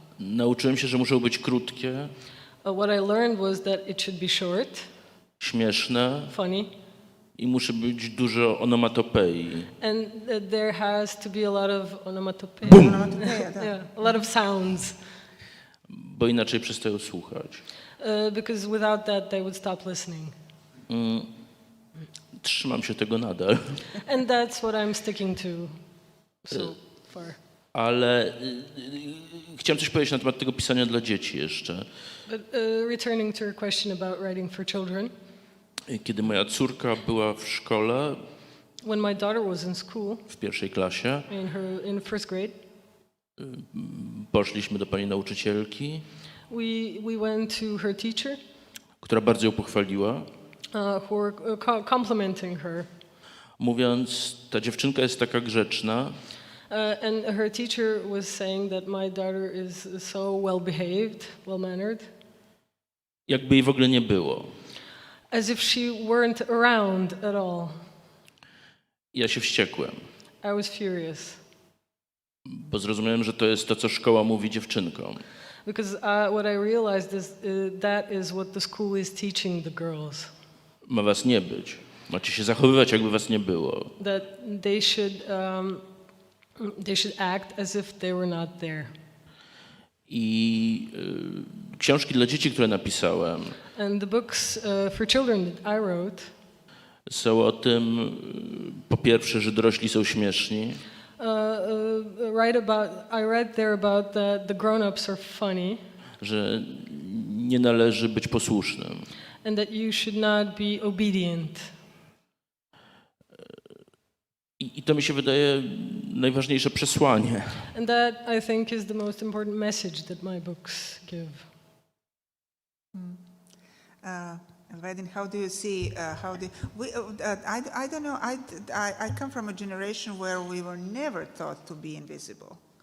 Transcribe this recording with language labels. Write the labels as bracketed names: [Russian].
[Polish] Nauczyłem się, że muszą być krótkie, [English] What I learned was that it should be short, [Polish] śmieszne [English] funny, [Polish] i musi być dużo onomatopei. [English] and there has to be a lot of onomatopoeia. Yeah, a lot of sounds. [Polish] Bo inaczej przestają słuchać. [English] Because without that, they would stop listening. [Polish] Trzymam się tego nadal. [English] And that's what I'm sticking to so far. [Polish] Ale chciałem coś powiedzieć na temat tego pisania dla dzieci jeszcze. [English] But returning to your question about writing for children, [Polish] Kiedy moja córka była w szkole, [English] when my daughter was in school, [Polish] w pierwszej klasie, [English] in first grade, [Polish] poszliśmy do pani nauczycielki, [English] we went to her teacher, [Polish] która bardzo ją pochwaliła, [English] who were complimenting her. [Polish] mówiąc, ta dziewczynka jest taka grzeczna, [English] And her teacher was saying that my daughter is so well behaved, well mannered, [Polish] jakby jej w ogóle nie było. [English] as if she weren't around at all. [Polish] Ja się wściekłem, [English] I was furious [Polish] bo zrozumiałem, że to jest to, co szkoła mówi dziewczynkom. [English] because what I realized is that is what the school is teaching the girls. [Polish] Ma was nie być. Macie się zachowywać, jakby was nie było. [English] That they should act as if they were not there. [Polish] I książki dla dzieci, które napisałem, [English] And the books for children that I wrote [Polish] są o tym, po pierwsze, że dorośli są śmieszni, [English] I read there about the grown-ups are funny [Polish] że nie należy być posłusznym. [English] and that you should not be obedient. [Polish] I to mi się wydaje najważniejsze przesłanie. [English] And that, I think, is the most important message that my books give. Elvedin, how do you see, I don't know, I come from a generation where we were never taught to be invisible.